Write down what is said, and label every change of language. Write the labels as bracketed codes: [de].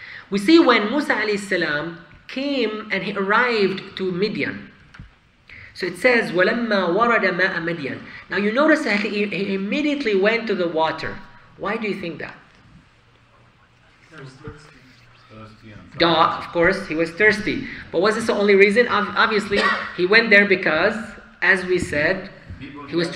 [en] We see when Musa alayhi salam came and he arrived to Midian. So it says, [ar] وَلَمَّا وَرَدَ مَاءَ مِدْيَنَ. [en] Now you notice that he immediately went to the water. Why do you think that? thirsty and Duh, of course, he was thirsty. But was this the only reason? Obviously, he went there because, as we said, people he was gather